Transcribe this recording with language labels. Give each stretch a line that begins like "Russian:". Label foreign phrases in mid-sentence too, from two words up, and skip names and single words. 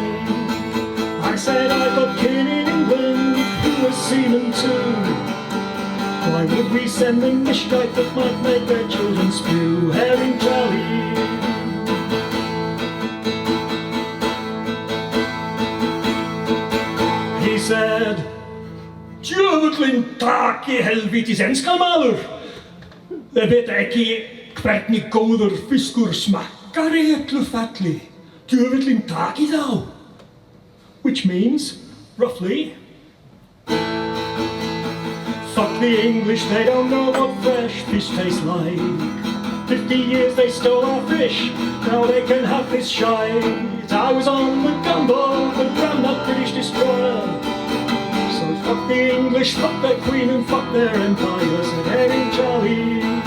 English: I said I've got kin in England who was seamen too. Why would we send them mishkite that might make their children spew? Herring Charlie. He said,
Icelandic: "Djöfullinn taki helvítis enskan maður. Þið veit ekki hvernig góður fiskur smakkar í öllu falli. Djöfullinn taki þá."
English: Which means, roughly, fuck the English, they don't know what fresh fish tastes like. 50 years they stole our fish, now they can have this shite. I was on the gunboat that ran that British destroyer, so fuck the English, fuck their queen and fuck their empire, said Herring Charlie.